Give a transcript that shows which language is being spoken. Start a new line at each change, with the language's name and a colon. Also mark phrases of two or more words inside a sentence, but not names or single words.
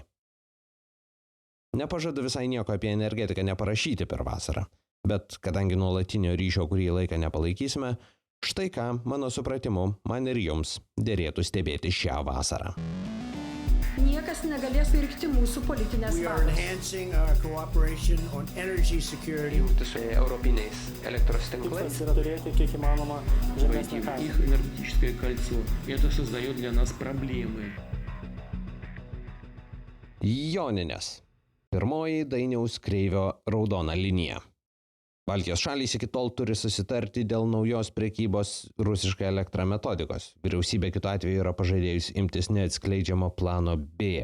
Lithuanian: Nepažadu visai nieko apie energetiką neparašyti per vasarą, bet kadangi nuolatinio ryšio kurį laiką nepalaikysime, štai ką, mano supratimu, man ir jums dėrėtų stebėti šią vasarą. Niekas negalės virkti mūsų politinės
English: We are
Lithuanian: valios.
English: enhancing our cooperation on energy security.
Lithuanian: Jungti su europiniais elektros tinklais. Tikslas yra turėti kiek įmanoma žemesnę kainą.
Russian: Их энергетическое кольцо. Это создает для нас проблемы.
Lithuanian: Joninės. Pirmoji Dainiaus Kreivio raudona linija. Baltijos šalys iki tol turi susitarti dėl naujos prekybos rusiška elektra metodikos. Vyriausybė kitu atveju yra pažadėjus imtis neatskleidžiamo plano B.